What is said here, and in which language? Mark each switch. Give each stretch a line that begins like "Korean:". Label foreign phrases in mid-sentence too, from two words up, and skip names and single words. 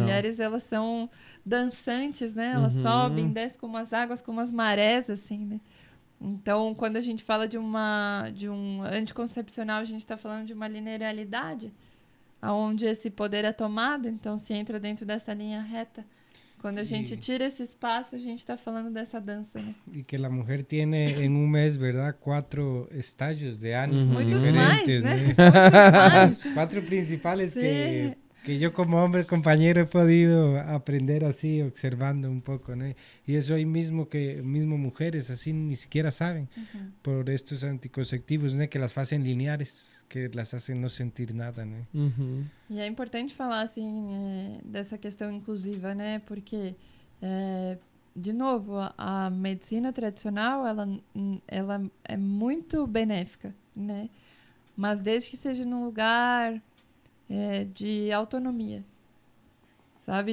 Portuguese: Mulheres, elas são dançantes, né? Elas sobem, descem como as águas, como as marés, assim, né? Então, quando a gente fala de um anticoncepcional, a gente está falando de uma linearidade, onde esse poder é tomado, então se entra dentro dessa linha reta. Quando a gente tira esse espaço, a gente está falando dessa dança, né?
Spanish: Y que la mujer tiene en un mes, ¿verdad? 4 estadios de ánimo
Portuguese: Muitos
Spanish: diferentes,
Portuguese: mais, né?
Spanish: ¿no?
Portuguese: Muitos mais.
Spanish: 4 principales Sí. que yo como hombre compañero he podido aprender así, observando un poco, ¿no? Y eso hay mismo mujeres así ni siquiera saben por estos anticonceptivos, ¿no? Que las hacen lineares, que las hacen no sentir nada,
Portuguese: né? E é importante falar, assim, dessa questão inclusiva, né? Porque, de novo, a medicina tradicional, ela é muito benéfica, né? Mas desde que seja num lugar de autonomia, sabe?